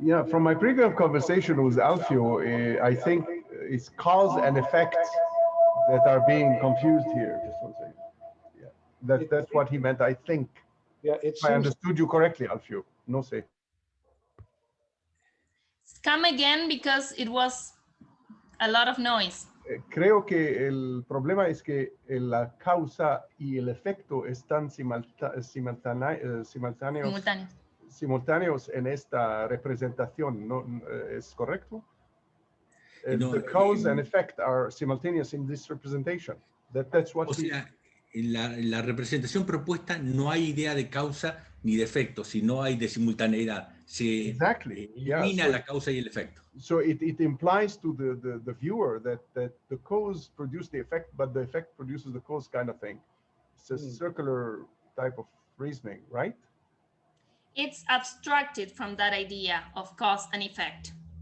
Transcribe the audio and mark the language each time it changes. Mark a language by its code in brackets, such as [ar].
[en] from my previous conversation with Alfio, I think it's cause and effect that are being confused here. Just one second. Yeah, that's what he meant, I think. Yeah, if I understood you correctly, Alfio. [es] No sé. [en] Come again, because it was a lot of noise. [es] Creo que el problema es que la causa y el efecto están simultáneos en esta representación, ¿no? ¿Es correcto? [en] No, the cause and effect are simultaneous in this representation. That's what [es] en la representación propuesta no hay idea de causa ni de efecto, sino hay de simultaneidad. Se elimina la causa y el efecto. [en] So it implies to the viewer that the cause produces the effect, but the effect produces the cause, kind of thing. It's a circular type of reasoning, right? It's abstracted from that idea of cause and effect.